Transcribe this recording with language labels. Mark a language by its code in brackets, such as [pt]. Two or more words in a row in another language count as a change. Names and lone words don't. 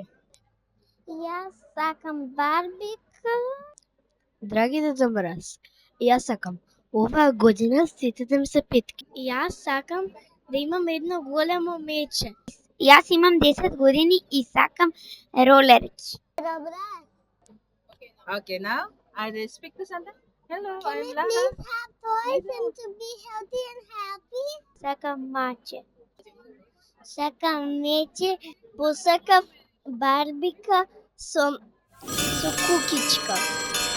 [mk] Јас сакам барбика. Драгите Домбрас, јас сакам оваа година сите да ми се петки. Јас сакам да имам едно големо мече. Јас имам 10 години и сакам ролерки. Добре. [en] Okay, now I speak to Santa. Hello, Can I'm we Lana. please have toys and to be healthy and happy? [mk] Сакам маче. Сакам мече, посакав барбика со кукичка.